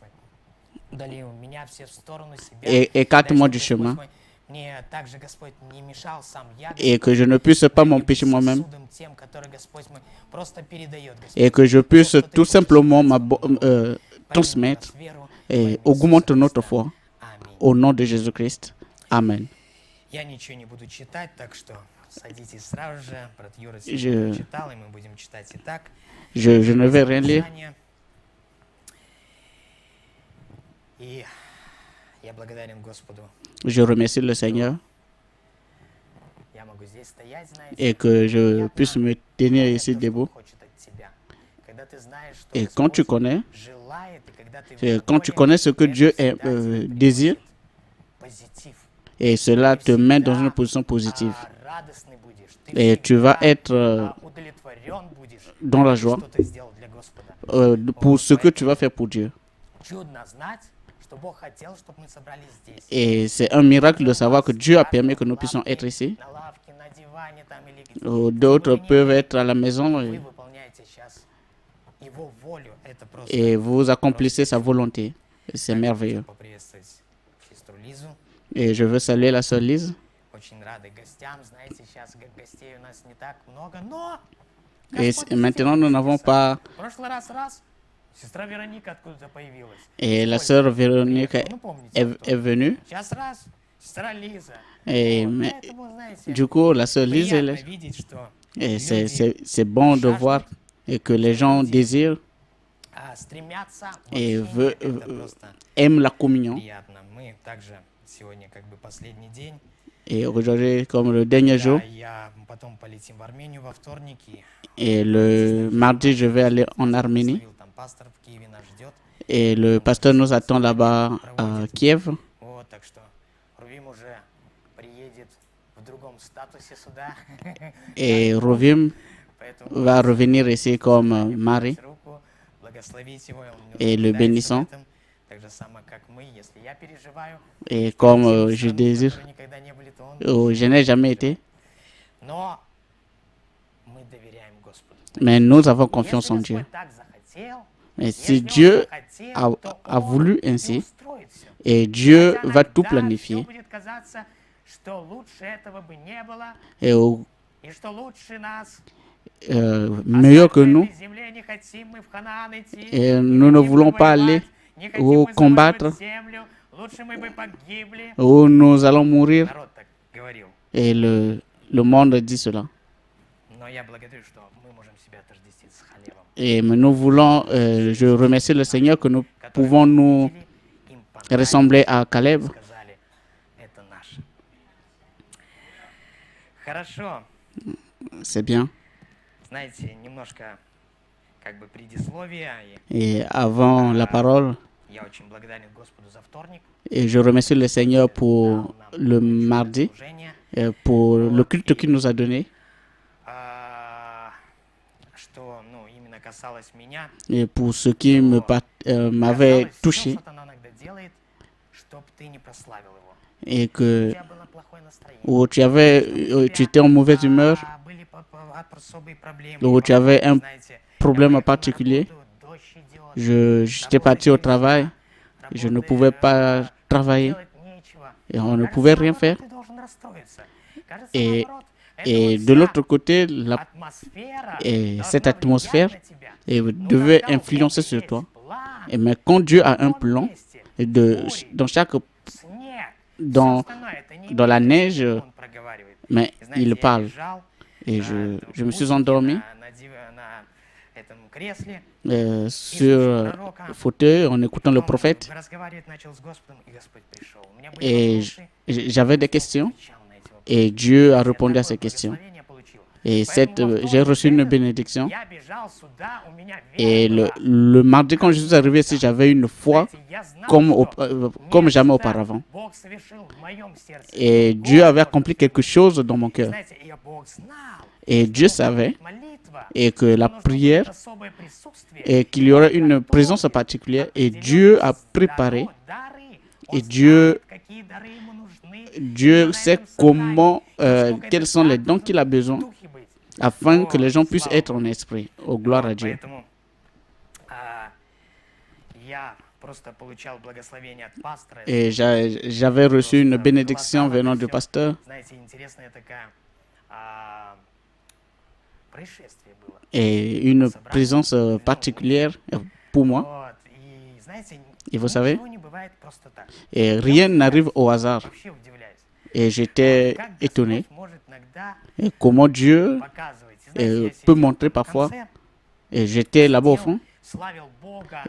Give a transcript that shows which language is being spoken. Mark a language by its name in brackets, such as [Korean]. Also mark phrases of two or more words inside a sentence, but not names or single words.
[French] Et écarte-moi du chemin et que je ne puisse pas m'empêcher moi-même et que je puisse tout simplement transmettre et augmenter notre foi au nom de Jésus-Christ. Amen. [Russian] Я ничего не буду читать, так что садитесь сразу же. Брат Юра [French] Je- [Russian] сегодня читал, и мы будем читать и так. [French] Je ne vais rien lire. [Russian] Писание. И я благодарен Господу. [French] Je remercie le Seigneur [Russian] Я могу здесь стоять, знаете. [French] et que je [Russian] Приятно [French] puisse me tenir [Russian] понять [French] ici [Russian] то, что [French] debout. [Russian] Он хочет от тебя. Когда ты знаешь, что [French] Et quand tu [Russian] Господь [French] connais, [Russian] желает, и когда ты в [French] et [Russian] его [French] quand tu [Russian] воле, [French] connais ce que [Russian] это [French] Dieu [Russian] всегда тебе [French] désire, [Russian] приносит позитив. [French] et cela te met dans une position positive. [Russian] Радостный будешь. Ты [French] Et tu vas [Russian] всегда, [French] être [Russian] удовлетворен будешь, [French] dans la [Russian] когда [French] joie [Russian] что-то сделал для Господа. [French] pour ce que tu vas faire pour Dieu. [Russian] Чудно знать, что Бог хотел, чтобы мы собрались здесь. [French] Et c'est un miracle de savoir que Dieu a permis que nous puissions être ici. [Russian] На лавке, на диване там или [French] D'autres [Russian] где-то. [French] peuvent être à la maison [Russian] Вы [French] et, [Russian] выполняете сейчас Его волю. Это просто. [French] et vous accomplissez sa volonté. Et c'est merveilleux. [Russian] Поприветствовать сестру Лизу. [French] Et je veux saluer la sœur Lise. [Russian] Очень рады гостям. Знаете, сейчас гостей у нас не так много, но [French] Et [Russian] Господь [French] maintenant, nous [Russian] сделал [French] n'avons [Russian] чудеса. [French] pas. [Russian] В прошлый раз сестра Вероника откуда-то появилась. [French] Et la [Russian] Сколько [French] sœur Véronique [Russian] приехала, ну, помните, [French] est venue. [Russian] Сейчас раз, сестра Лиза. [French] Et, [Russian] Вот, [French] mais, [Russian] поэтому, знаете, [French] du coup, la sœur Lise, elle [Russian] приятно видеть, что [French] et [Russian] люди [French] c'est bon de [Russian] жаждут, [French] voir et que les gens désirent [Russian] стремятся в [French] et [Russian] общение. Это просто [French] aiment la communion. [Russian] приятно. Мы также сегодня как бы последний день. [French] Et aujourd'hui, comme le dernier jour, [Russian] Я потом полетим в Армению во вторник. [French] et le mardi, je vais aller en Arménie. [Russian] Там пастор в Киеве нас ждет. [French] Et le pasteur nous attend là-bas à Kiev. [Russian] Вот, так что Рувим уже приедет в другом статусе сюда. [French] Et Rovim [Russian] Поэтому [French] va revenir ici comme Marie. [Russian] руку, благословить его. Он [French] Et le [Russian] нуждается в [French] bénissant. [Russian] этом. Так же самое, как мы. Если я переживаю, [French] Et comme [Russian] те [French] je [Russian] страны, [French] désire, [Russian] которые никогда не были, то он [French] je n'ai jamais été. [Russian] Но мы мы доверяем Господу. [French] Mais nous avons confiance [Russian] Если [French] en Dieu. [Russian] Господь так захотел, [French] Mais [Russian] если [French] si [Russian] Он [French] Dieu [Russian] захотел, то [French] a [Russian] Он [French] voulu [Russian] и [French] ainsi, [Russian] устроит всё. [French] et Dieu [Russian] Хотя [French] va tout [Russian] иногда [French] planifier, [Russian] всё будет казаться, что лучше этого бы не было, [French] et [Russian] и что лучше нас [French] meilleur que [Russian] оставить на [French] nous, [Russian] этой земле, не хотим мы в Ханаан идти, [French] et [Russian] не [French] nous ne [Russian] хотим мы [French] voulons pas aller [Russian] воевать, не хотим [French] ou [Russian] мы [French] combattre, [Russian] завоевать землю, лучше мы бы погибли. [French] où nous allons mourir. [Russian] Народ так говорил. [French] Et le monde dit cela. [Russian] Но я благодарю, что мы можем себя отождествить с Халевом. [French] Et mais nous voulons, je remercie le Seigneur que nous [Russian] Которые [French] pouvons nous [Russian] увидели, им понравилось, [French] ressembler à Caleb. [Russian] сказали, это наше. Хорошо. [French] C'est bien. [Russian] Знаете, немножко как бы предисловие. [French] Et avant la parole, [Russian] Я очень благодарен Господу за вторник. [French] et je remercie le Seigneur pour le mardi, [Russian] Служение. [French] pour le culte qu'il nous a donné, [Russian] Что, ну, именно касалось меня. [French] et pour ce qui m'avait [Russian] Казалось, всё [French] touché, [Russian] сатана иногда делает, чтоб ты не прославил его. [French] et [Russian] У [French] que [Russian] тебя было плохое настроение. [French] où tu étais en mauvaise humeur, [Russian] Были особые проблемы. [French] où tu avais un [Russian] Знаете, [French] problème [Russian] я поехал на [French] particulier. [Russian] работу, дождь идет, [French] J'étais parti au travail, je ne pouvais pas travailler [Russian] делать нечего. [French] et on ne [Russian] Кажется, [French] pouvait rien [Russian] наоборот, [French] faire. [Russian] ты должен расстроиться. Кажется, [French] Et, [Russian] наоборот, [French] et [Russian] это [French] de [Russian] вот [French] l'autre [Russian] вся [French] côté, [Russian] атмосфера [French] et [Russian] должна [French] cette [Russian] влиять [French] atmosphère [Russian] на тебя. [French] devait [Russian] Когда у [French] influencer [Russian] Бога [French] sur [Russian] есть [French] toi. [Russian] план, [French] Et mais quand Dieu a un [Russian] в том [French] plan, [Russian] месте, [French] et dans chaque [Russian] снег, [French] dans, [Russian] всё остальное, это не [French] dans la [Russian] имеет [French] neige, [Russian] значения, он проговаривает. [French] mais [Russian] И знаете, [French] il [Russian] я [French] parle. [Russian] лежал, [French] Et [Russian] в [French] je me suis [Russian] бусике [French] endormi [Russian] на этом кресле, [French] sur le fauteuil en écoutant le [Russian] потом [French] prophète. [Russian] разговаривать начал с Господом, и Господь пришел. У меня были [French] Et [Russian] вопросы, [French] j'avais des questions [Russian] отвечал на эти вопросы. [French] et Dieu a [Russian] Я [French] répondu à [Russian] такое [French] ces questions. [Russian] благословение получил. [French] Et [Russian] Поэтому во [French] j'ai reçu une [Russian] вторник [French] bénédiction. [Russian] я бежал сюда, у меня [French] Et [Russian] вера была. [French] le mardi, quand je suis arrivé ici, j'avais une foi [Russian] Знаете, я знал, [French] comme jamais [Russian] нечто [French] auparavant. [Russian] Бог совершил в моем сердце. [French] Et Dieu avait accompli quelque chose dans mon cœur. [Russian] Знаете, и Бог знал, [French] Et Dieu [Russian] что [French] savait [Russian] молитва, [French] et que la [Russian] что нужно будет [French] prière [Russian] особое присутствие, [French] et qu'il y aurait une présence particulière. Et Dieu a préparé. Et Dieu sait comment, quels sont les dons qu'il a besoin afin que les gens puissent être en esprit. Oh, gloire à Dieu. [Russian] Поэтому я просто получал благословение от пастора. [French] Et j'avais reçu une bénédiction venant du pasteur. [Russian] Знаете, интересная такая происшествие было. [French] Et une présence particulière pour moi. [Russian] Вот. И знаете, [French] Et vous savez, [Russian] ничего не бывает просто так. [French] et rien n'arrive au hasard. [Russian] Вообще удивляюсь. [French] Et j'étais [Russian] Как [French] étonné. [Russian] Господь может иногда [French] Et comment Dieu [Russian] показывать. Знаете, я [French] peut [Russian] сидел [French] montrer [Russian] в [French] parfois. [Russian] конце, [French] Et j'étais là-bas au fond. [Russian] славил Бога,